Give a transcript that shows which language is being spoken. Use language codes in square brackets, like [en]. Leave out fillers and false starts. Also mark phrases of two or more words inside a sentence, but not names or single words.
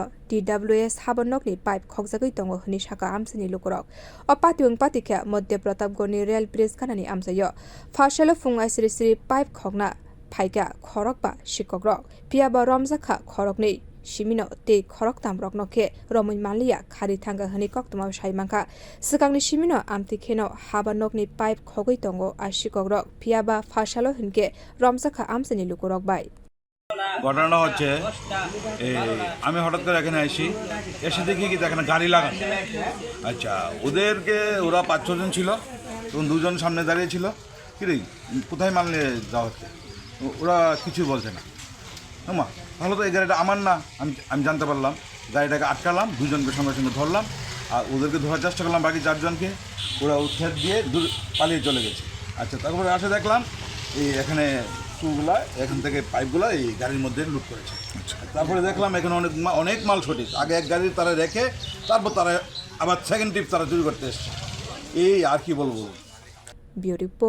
[trp] DWS haba nokni pipe khokjagui tongo hini saka amchaini lukurok o patimung patikha madhya Pratapgharh ni [en] rail bridge [trp] kanani amchayo phasalo Phung aisiri pipe khokna Phaika khorok ba Sikokrog piaba romjak khorokni simino te khorok tamrok nokhe romun malia khari thanga hani koktuma saimangka sikangni simino amti kheno haba nokni pipe khogoi tongo a Sikokrog piaba phasalo hinke romjak amchaini lukurok bai [bn] ঘটনাটা হচ্ছে আমি হঠাৎ করে এখানে আসি এসে দেখি কি এখানে গাড়ি লাগানো আচ্ছা ওরা 5-6 জন ছিল তখন 2 জন সামনে দাঁড়িয়ে ছিল কি রে কোথায় মাল নিয়ে যাওয়া হচ্ছে ওরা কিছু বলছে না মা ভালো তো এই গাড়িটা আমার না আমি জানতে পারলাম গাড়িটাকে আটকালাম 2 জনকে সঙ্গে সঙ্গে ধরলাম আর ওদেরকে ধরার চেষ্টা করলাম বাকি 4 জনকে ওরা উৎখাত দিয়ে পালিয়ে চলে গেছে আচ্ছা তারপরে আসে দেখলাম এই এখানে টুগুলা এখান থেকে পাইপগুলা এই গাড়ির মধ্যে লুট করেছে তারপরে দেখলাম এখানে অনেক মাল সঠিক আগে এক গাড়ি তারা রেখে তারপর তারা আবার [en] second trip [bn] তারা চুরি করতে এসছে এই আর কি বলবো